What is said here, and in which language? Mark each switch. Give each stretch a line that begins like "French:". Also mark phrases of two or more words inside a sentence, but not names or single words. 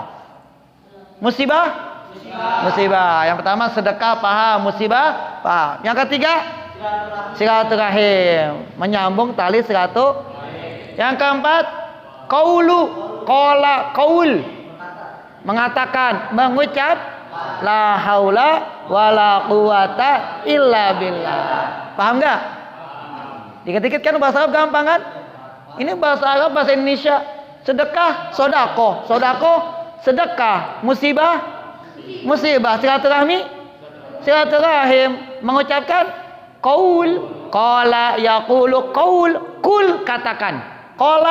Indonesian: Musibah? Musibah. Yang pertama sedekah paham, musibah paham. Yang ketiga silaturahim, menyambung tali silaturahim. Yang keempat, qaul, mengatakan, mengucap
Arabic: لا حول ولا قوة إلا بالله.
Indonesian: Paham enggak? Dikit-dikit kan bahasa Arab gampang kan? Ini bahasa Arab, bahasa Indonesia. Sedekah, sodako, sedekah. Musibah, silaturahim, mengucapkan qaul,
Arabic: قال يقول قول,
Indonesian: kul katakan.